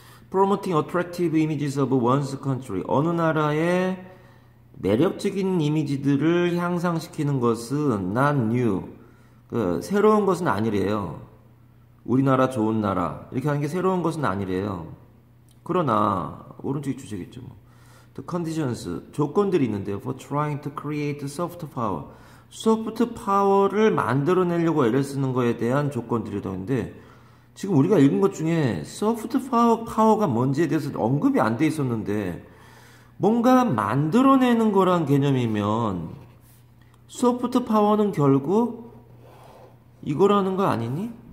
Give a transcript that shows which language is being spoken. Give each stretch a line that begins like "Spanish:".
English: Promoting attractive images of one's country.
Korean: 어느 나라의 매력적인 이미지들을 향상시키는 것은
English: not new.
Korean: 새로운 것은 아니래요. 우리나라 좋은 나라. 이렇게 하는 게 새로운 것은 아니래요. 그러나, 오른쪽이 주제겠죠. 뭐.
English: The conditions.
Korean: 조건들이 있는데요.
English: For trying to create soft power.
Korean: 소프트 파워를 만들어내려고 애를 쓰는 거에 대한 조건들이 더 있는데, 지금 우리가 읽은 것 중에 소프트 파워가 뭔지에 대해서 언급이 안 돼 있었는데 뭔가 만들어내는 거란 개념이면 소프트 파워는 결국 이거라는 거 아니니?